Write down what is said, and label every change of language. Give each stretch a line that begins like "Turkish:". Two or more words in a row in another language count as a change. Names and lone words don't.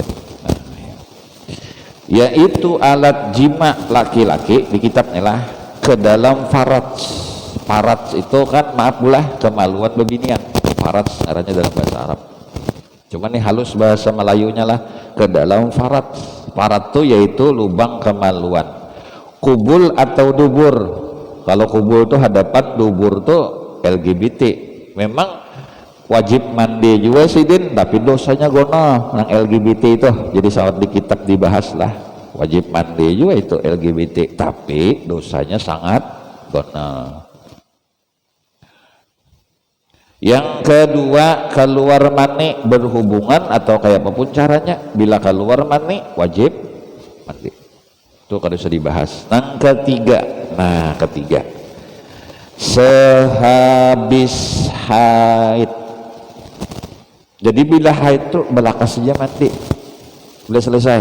Indonesian: Nah, ya. Yaitu alat jima laki-laki di kitabnya lah ke dalam faraj itu kan maaf bulah kemaluan bebinian. Faraj caranya dalam bahasa Arab, cuman nih halus bahasa Melayunya lah ke dalam faraj itu yaitu lubang kemaluan, kubul atau dubur. Kalau kubul tuh hadapan, dubur tuh LGBT.
Banjar: Memang wajib mandi juga sih Din, tapi dosanya gono nang LGBT itu.
Indonesian: Jadi saat di kitab dibahas lah wajib mandi juga itu LGBT, tapi dosanya sangat gono. Yang kedua, keluar mani berhubungan atau kayak apapun caranya, bila keluar mani wajib mandi. Itu kada usah dibahas. Nah ketiga sehabis haid.
Banjar: Jadi bila haid itu belakas saja mandi, boleh selesai.